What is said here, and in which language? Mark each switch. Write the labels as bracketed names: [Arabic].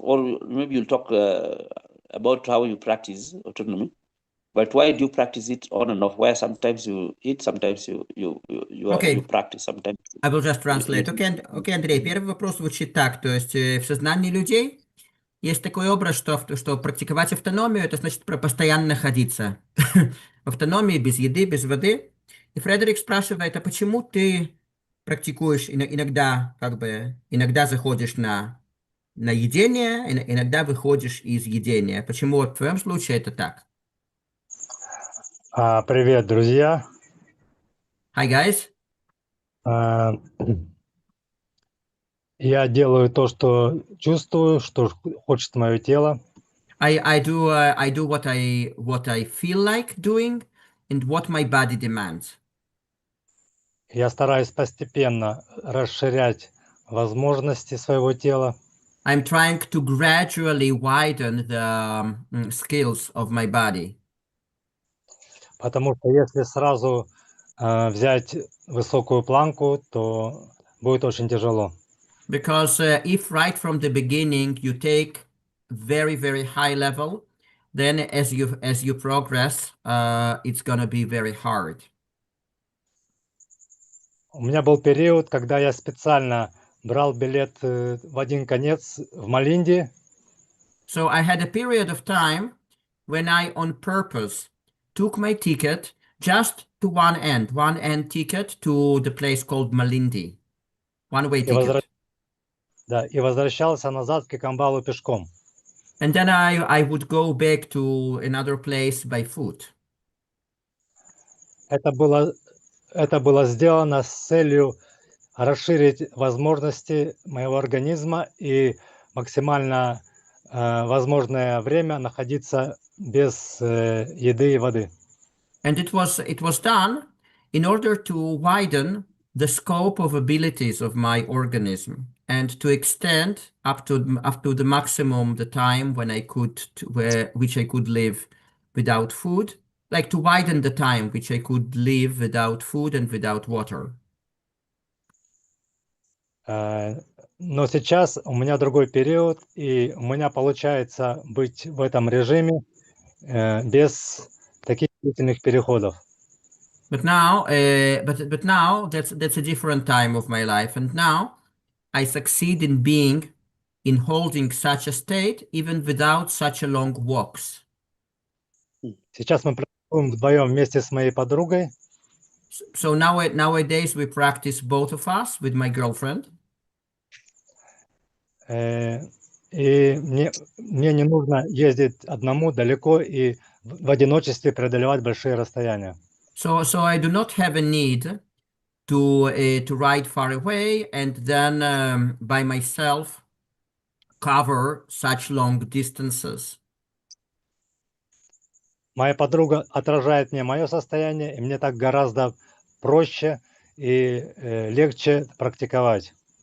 [English] Or maybe you'll talk about how you practice autonomy, but why do you practice it on and off? Where sometimes you eat, sometimes you practice, sometimes. I will just translate. [Russian] Okay, Андрей, первый вопрос звучит так, то есть в сознании людей есть такой образ, что практиковать автономию, это значит постоянно находиться в автономии, без еды, без воды. И Фредерик спрашивает, а почему ты практикуешь иногда заходишь на едение, иногда выходишь из едения? Почему в твоем случае это так? Привет, друзья. [English] Hi, guys. [Russian] Я делаю то, что чувствую, что хочет мое тело. [English] I do what I feel like doing and what my body demands. [Russian] Я стараюсь постепенно расширять возможности своего тела, [English] I'm trying to gradually widen the skills of my body. [Russian] потому что если сразу взять высокую планку, то будет очень тяжело. [English] Because if right from the beginning you take very, very high level, then as you progress, it's gonna be very hard. [Russian] У меня был период, когда я специально брал билет в один конец в Малинде, [English] So I had a period of time when I on purpose took my ticket just to one end ticket to the place called Malindi, one-way [Russian] и, возвра- [English] ticket. [Russian] да, и возвращался назад в Кикамбалу пешком. [English] And then I would go back to another place by foot. [Russian] Это было сделано с целью расширить возможности моего организма и максимально возможное время находиться без еды и воды. [English] And it was done in order to widen the scope of abilities of my organism and to extend up to the maximum the time when I could which I could live without food, like to widen the time which I could live without food and without water. [Russian] Но сейчас у меня другой период, и у меня получается быть в этом режиме без таких длительных переходов. [English] But now, that's a different time of my life, and now I succeed in holding such a state even without such a long walks. [Russian] Сейчас мы практикуем вдвоем вместе с моей подругой. [English] So nowadays we practice both of us with my girlfriend, [Russian] И мне не нужно ездить одному далеко и в одиночестве преодолевать большие расстояния. [English] so I do not have a need to ride far away and then by myself cover such long distances. [Russian] Моя подруга отражает мне мое состояние, и мне так гораздо проще и легче практиковать.